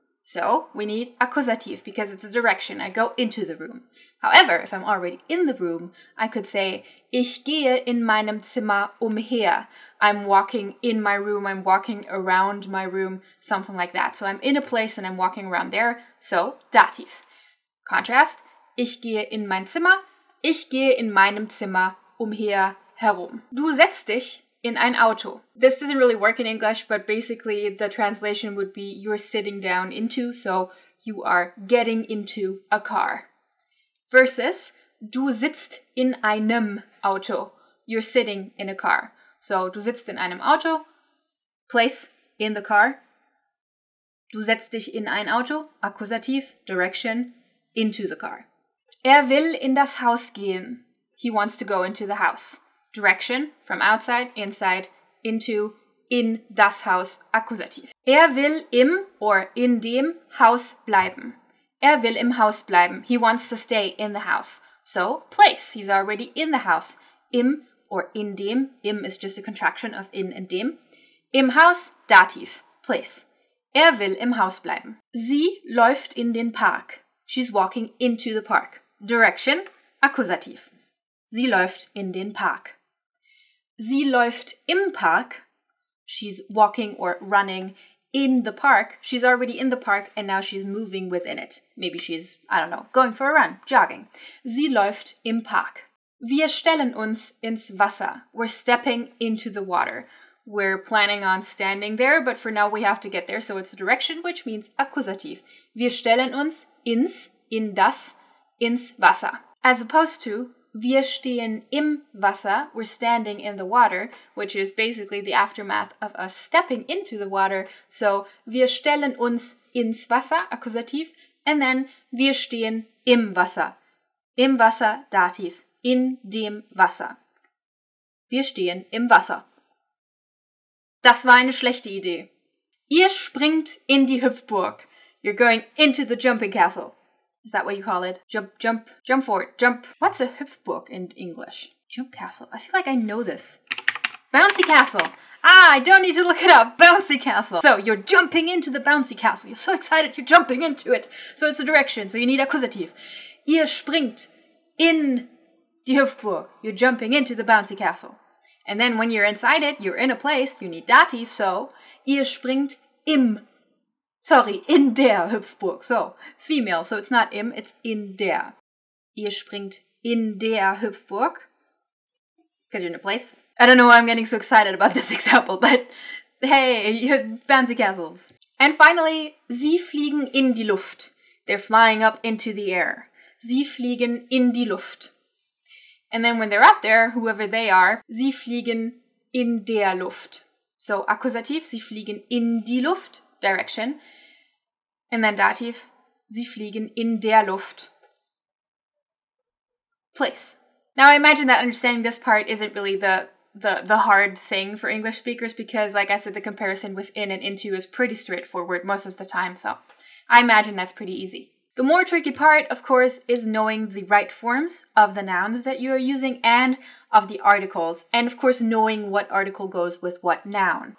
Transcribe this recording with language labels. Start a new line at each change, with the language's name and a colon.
English: So we need accusative because it's a direction. I go into the room. However, if I'm already in the room, I could say,
German: Ich gehe in meinem Zimmer umher.
English: I'm walking in my room, I'm walking around my room, something like that. So I'm in a place and I'm walking around there, so dative.
German: Contrast, ich gehe in mein Zimmer, ich gehe in meinem Zimmer umher herum. Du setzt dich in ein Auto.
English: This doesn't really work in English, but basically the translation would be you're sitting down into, so you are getting into a car.
German: Versus, du sitzt in einem Auto.
English: You're sitting in a car. So,
German: du sitzt in einem Auto,
English: place, in the car.
German: Du setzt dich in ein Auto, Akkusativ,
English: direction, into the car.
German: Will in das Haus gehen.
English: He wants to go into the house. Direction, from outside, inside, into,
German: in das Haus,
English: Akkusativ.
German: Will im or in dem Haus bleiben. Will im Haus bleiben.
English: He wants to stay in the house. So, place. He's already in the house. Im or in dem. Im is just a contraction of in and dem.
German: Im Haus, dativ, place. Will im Haus bleiben. Sie läuft in den Park.
English: She's walking into the park.
German: Direction, Akkusativ. Sie läuft in den Park. Sie läuft im Park.
English: She's walking or running in the park. She's already in the park and now she's moving within it. Maybe she's, I don't know, going for a run, jogging.
German: Sie läuft im Park. Wir stellen uns ins Wasser.
English: We're stepping into the water. we're planning on standing there, but for now we have to get there, so it's direction, which means Akkusativ.
German: Wir stellen uns in das, ins Wasser.
English: As opposed to
German: wir stehen im Wasser,
English: we're standing in the water, which is basically the aftermath of us stepping into the water.
German: So wir stellen uns ins Wasser, Akkusativ,
English: and then
German: wir stehen im Wasser. Im Wasser, Dativ. In dem Wasser. Wir stehen im Wasser. Das war eine schlechte Idee. Ihr springt in die Hüpfburg.
English: You're going into the jumping castle. Is that what you call it? Jump forward, jump. What's a Hüpfburg in English? Jump castle. I feel like I know this. Bouncy castle. I don't need to look it up. Bouncy castle. So you're jumping into the bouncy castle. You're so excited, you're jumping into it. So it's a direction, so you need Akkusativ.
German: Ihr springt in die Hüpfburg.
English: You're jumping into the bouncy castle. And then when you're inside it, you're in a place, you need Dativ, so
German: ihr springt in der Hüpfburg.
English: So, female, so it's not im, it's in der.
German: Ihr springt in der Hüpfburg.
English: Because you're in a place. I don't know why I'm getting so excited about this example, but hey, bouncy castles. And finally,
German: sie fliegen in die Luft.
English: They're flying up into the air.
German: Sie fliegen in die Luft.
English: And then when they're up there, whoever they are,
German: sie fliegen in der Luft. So Akkusativ, sie fliegen in die Luft, direction.
English: And then
German: Dativ, sie fliegen in der Luft, place.
English: Now I imagine that understanding this part isn't really the hard thing for English speakers because, like I said, the comparison with in and into is pretty straightforward most of the time, so I imagine that's pretty easy. The more tricky part, of course, is knowing the right forms of the nouns that you are using and of the articles, and of course knowing what article goes with what noun.